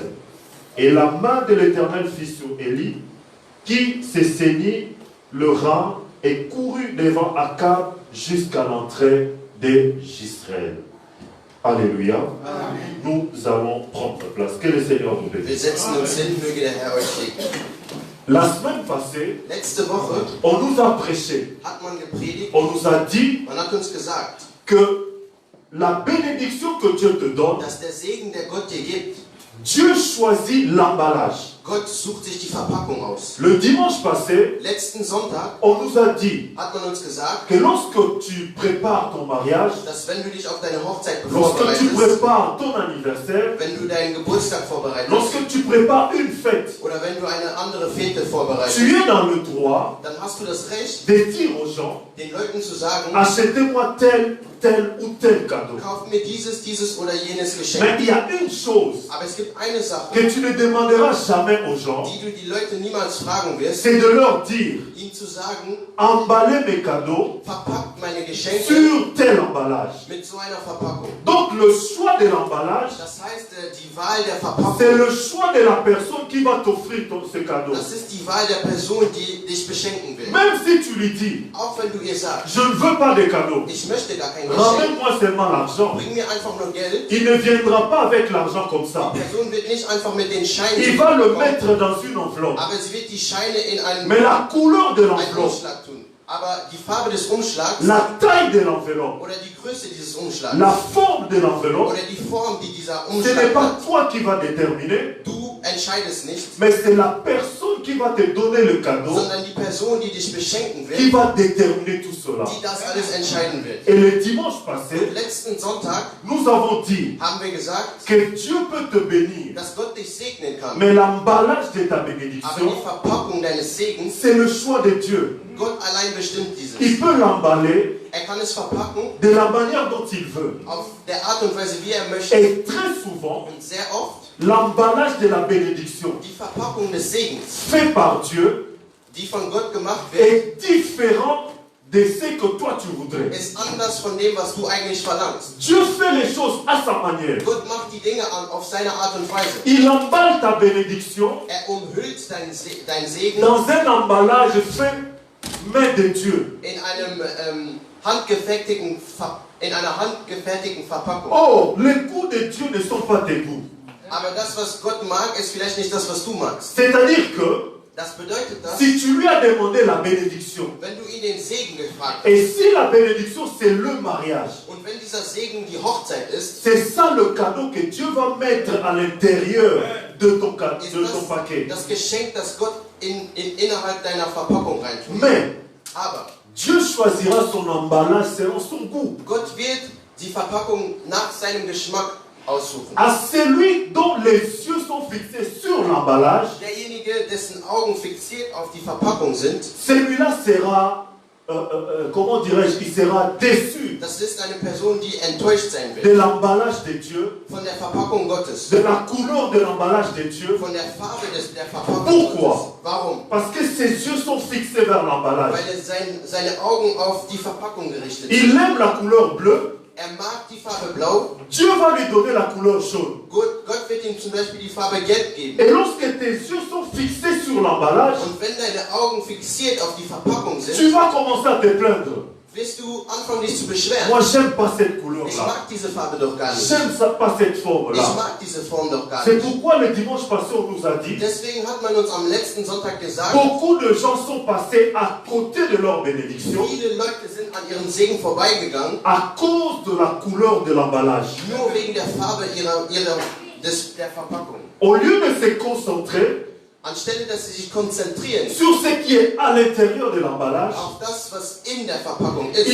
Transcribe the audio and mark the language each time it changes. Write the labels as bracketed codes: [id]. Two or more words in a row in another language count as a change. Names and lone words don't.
[fr] Et la main de l'Éternel fut sur Élie, qui se saignit le rein et courut devant Akab jusqu'à l'entrée de Jezreel. Alléluia. Amen. Nous allons prendre place. Que le Seigneur nous [de] Wir [fr] bénisse. [de] setzen uns hin, möge der Herr euch segnen. [fr] La semaine passée, [de] Letzte Woche [fr] on nous a prêché, [de] hat man gepredigt, [fr] on nous a dit [de] man hat uns gesagt, [fr] que la bénédiction que Dieu te donne, [de] dass der Segen, der Gott dir gibt, [fr] Dieu choisit l'emballage. [de] Gott sucht sich die Verpackung aus. [fr] Le dimanche passé, [de] Letzten Sonntag [fr] on nous a dit [de] hat man uns gesagt, [fr] que lorsque tu prépares ton mariage, [de] dass wenn du dich auf deine Hochzeit [fr] lorsque tu [de] vorbereitest, [fr] prépares ton anniversaire, [de] wenn du deinen Geburtstag vorbereitest [fr] lorsque tu prépares une fête, [de] oder wenn du eine andere Fete [fr] tu [de] vorbereitest, [fr] es dans le droit [de] dann hast du das Recht, [fr] de dire aux gens, [de] den Leuten zu sagen, [fr] achetez-moi tel, tel ou tel cadeau. [de] kauft mir dieses oder jenes [fr] Mais [de] Geschenk. [fr] il y a une chose [de] Aber es gibt eine Sache, [fr] que tu ne demanderas jamais aux gens, [de] die du die Leute niemals fragen wirst, [fr] c'est de leur dire, [de] ihnen zu sagen, [fr] emballez mes cadeaux [de] verpackt meine Geschenke [fr] sur tel emballage. [de] mit so einer Verpackung. [fr] Donc le choix de l'emballage, [de] Das heißt, die Wahl der [fr] c'est [de] Verpackung, [fr] le choix de la personne qui va t'offrir ce cadeau. [de] das ist die Wahl der Person, die dich beschenken will. [fr] Même si tu lui dis, [de] Auch wenn du ihr sagst, [fr] je ne veux pas de cadeau, [de] ich möchte gar kein Geschenk, [fr] ramène-moi seulement l'argent. [de] bring mir einfach nur Geld. [fr] Il ne viendra pas avec l'argent comme ça. [de] Die Person wird nicht einfach mit den Scheinen [fr] Il va le [de] kommen, [fr] mettre dans une enveloppe. [de] aber sie wird die Scheine in einen [fr] Mais la couleur de l'enveloppe, [de] Umschlag tun. Aber die Farbe des Umschlags [fr] la taille de l'enveloppe, [de] oder die Größe dieses Umschlags [fr] la forme de l'enveloppe, [de] oder die Form, die dieser [fr] ce n'est [de] Umschlag [fr] pas [de] hat, [fr] toi qui vas déterminer, [de] du entscheidest nicht, [fr] mais c'est la personne qui va te donner le cadeau [de] sondern die Person, die dich beschenken [fr] qui [de] will, [fr] va déterminer tout cela. [de] die das alles entscheiden wird. [fr] Et le dimanche passé, [de] Letzten Sonntag [fr] nous avons dit [de] haben wir gesagt, [fr] que Dieu peut te bénir, [de] dass Gott dich segnen kann. [fr] mais l'emballage de ta [de] Aber [fr] bénédiction, [de] die Verpackung deines Segens, [fr] c'est le choix de Dieu. [de] Gott allein bestimmt dieses. [fr] Il peut l'emballer [de] Er kann es verpacken [fr] de la manière dont il veut. [de] auf der Art und Weise, wie er möchte. [fr] Et très souvent, [de] Und sehr oft [fr] l'emballage de la bénédiction [de] die Verpackung des Segens, [fr] fait par Dieu [de] die von Gott gemacht wird, [fr] est différent de ce que toi tu voudrais. [de] ist anders von dem, was du eigentlich verlangst. [fr] Dieu fait les choses à sa manière. [de] Gott macht die Dinge auf seine Art und Weise. [fr] Il emballe ta bénédiction [de] Er umhüllt dein Segen [fr] dans un emballage fait main de Dieu. [de] in einem in einer handgefertigten Verpackung. [fr] Oh, les goûts de Dieu ne sont pas tes goûts. [de] Aber das, was Gott mag, ist vielleicht nicht das, was du magst. [fr] C'est-à-dire que [de] Das bedeutet das, [fr] si tu lui as demandé la bénédiction, [de] wenn du ihn den Segen gefragt hast, [fr] et si la bénédiction c'est le mariage, [de] und wenn dieser Segen die Hochzeit ist, [fr] c'est ça le cadeau que Dieu va mettre à l'intérieur de ton paquet. [de] das Geschenk, das Gott innerhalb deiner Verpackung reintut. [fr] Mais [de] Aber [fr] Dieu choisira son emballage selon son goût. [de] Gott wird die Verpackung nach seinem Geschmack aussuchen. [fr] À celui dont les yeux sont fixés sur l'emballage, [de] Derjenige, dessen Augen fixiert auf die Verpackung sind, [fr] celui-là sera, comment dirais-je, il sera déçu [de] das ist eine Person, die enttäuscht sein [fr] de [de] wird [fr] l'emballage de Dieu, [de] von der Verpackung Gottes, [fr] de la couleur de l'emballage de Dieu. [de] von der Farbe der Verpackung [fr] Pourquoi? [de] Gottes. Warum? [fr] Parce que ses yeux sont fixés vers l'emballage. [de] Weil er seine Augen auf die Verpackung gerichtet [fr] Il [de] sind. [fr] aime la couleur bleue. [de] Er mag die Farbe Blau. [fr] Dieu va lui donner la couleur jaune. [de] Gott wird ihm zum Beispiel die Farbe Gelb geben. [fr] Et lorsque tes yeux sont fixés sur l'emballage, [de] Und wenn deine Augen fixiert auf die Verpackung [fr] tu [de] sind, [fr] vas commencer à te plaindre. [de] wirst du anfangen, dich zu beschweren. [fr] Moi, j'aime pas cette [de] Ich [fr] couleur-là. [de] mag diese Farbe doch gar nicht. [fr] J'aime pas cette [de] Ich [fr] forme-là. [de] mag diese Form doch gar [fr] C'est [de] nicht. [fr] pourquoi le dimanche passé, on nous a dit, [de] Deswegen hat man uns am letzten Sonntag gesagt, [fr] beaucoup de gens sont passés à côté de leur bénédiction [de] viele Leute sind an ihrem Segen vorbeigegangen, [fr] à cause de la couleur de l'emballage. [de] nur wegen der Farbe der Verpackung. [fr] Au lieu de se concentrer [de] Anstelle, dass sie sich konzentrieren [fr] sur ce qui est à l'intérieur de l'emballage, [de] auf das, was in der Verpackung ist,